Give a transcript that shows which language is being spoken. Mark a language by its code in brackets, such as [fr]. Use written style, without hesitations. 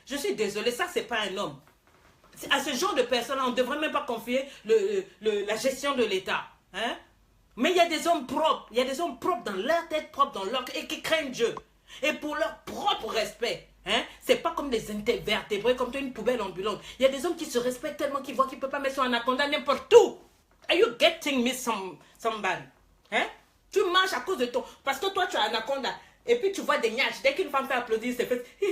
[fr] Je suis désolé, ça, c'est pas un homme. À ce genre de personnes-là, on ne devrait même pas confier la gestion de l'État. Hein? Mais il y a des hommes propres. Il y a des hommes propres dans leur tête, propres dans leur... et qui craignent Dieu. Et pour leur propre respect. Hein? C'est pas comme des invertébrés, comme une poubelle ambulante. Il y a des hommes qui se respectent tellement qu'ils voient qu'ils ne peuvent pas mettre son anaconda n'importe où. [en] Are you getting me somebody? Hein? [fr] Tu marches à cause de ton... Parce que toi, tu as un anaconda. Et puis tu vois des nyatches. Dès qu'une femme fait applaudir, c'est fait...